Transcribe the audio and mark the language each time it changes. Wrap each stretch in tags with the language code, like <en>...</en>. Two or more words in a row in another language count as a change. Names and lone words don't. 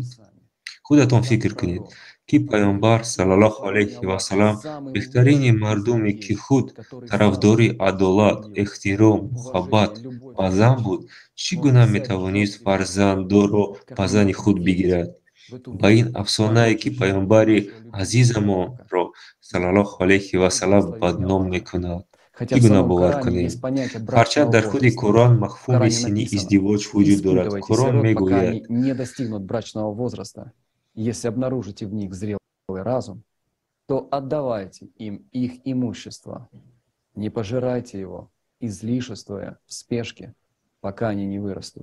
<tg>Худатон фикр кунед, ки Пайғамбар</tg> <ar>صلى الله عليه وسلم</ar> <tg>беҳтарини мардуме, ки худ тарафдори адолат, эҳтиром, муҳаббат ва зан буд, чӣ гуна метавонист фарзандоро ба зани худ бигирад? Ба ин афсонае, ки Пайғамбари азизамонро</tg> <ar>صلى الله عليه وسلم</ar> <tg>бадном мекунад. Чӣ гуна бовар кунем? Ҳарчанд дар худи Қуръон мафҳуми синни издивоҷ вуҷуд дорад. Қуръон мегӯяд:</tg> <ru>если обнаружите в них зрелый разум, то отдавайте им их имущество, не пожирайте его, излишествуя в спешке, пока они не вырастут.</ru>